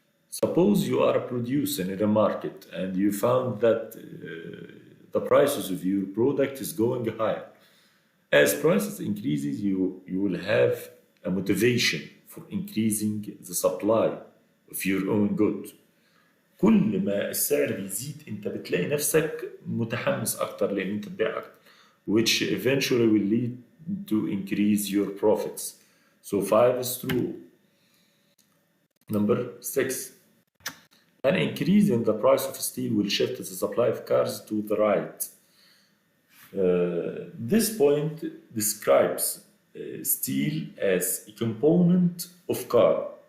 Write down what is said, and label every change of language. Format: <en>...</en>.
<en>Suppose you are a producer in a market and you found that the prices of your product is going higher. As prices increases, you will have a motivation for increasing the supply of your own good.</en> <ar>كل ما السعر بيزيد انت بتلاقي نفسك متحمس اكتر لان انت تبيع اكتر, which eventually will lead to increase your profits.</ar> <en>So 5 is true. Number 6. An increase in the price of steel will shift the supply of cars to the right. This point describes steel as a component of car.</en>